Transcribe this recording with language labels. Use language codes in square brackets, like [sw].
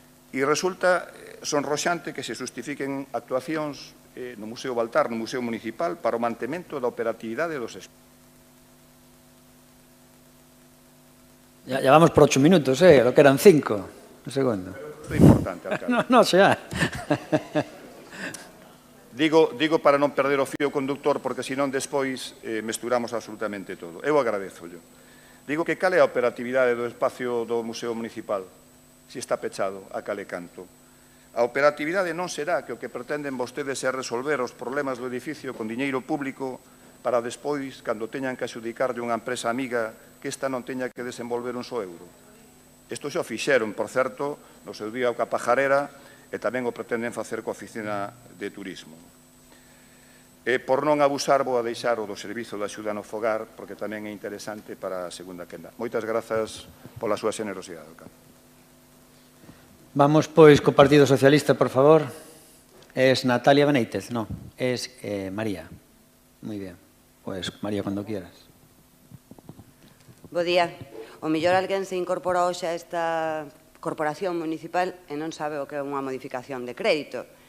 [gl] E resulta sonroxante que se justifiquen actuacións no Museo Baltar, no Museo Municipal, para o mantemento da operatividade dos espacios. [es] Ya vamos por 8 minutos, lo que eran 5. Un segundo. [gl] Isto é importante, alcalde. No, xa. Digo para non perder o fío conductor, porque senón despois mesturamos absolutamente todo. Eu agradezo. Digo que cal é a operatividade do espacio do Museo Municipal, se está pechado a cal e canto. A operatividade non será que o que pretenden vostedes é resolver os problemas do edificio con diñeiro público para despois, cando teñan que adxudicarlle unha empresa amiga, que esta non teña que desenvolver un só euro. Isto xa o fixeron, por certo, no seu día o Capajarera, e tamén o pretenden facer coa Oficina de Turismo. E por non abusar, vou a deixar o do Servizo de Axuda no Fogar, porque tamén é interesante para a segunda quenda. Moitas grazas pola súa generosidade, alcalde. Vamos, pois, co Partido Socialista, por favor. [es] Es Natalia Benítez, no, es María. Muy bien. Pues, María, cuando quieras. [gl] Bo día. O mellor alguén se incorpora hoxe a esta corporación municipal e non sabe o que é unha modificación de crédito.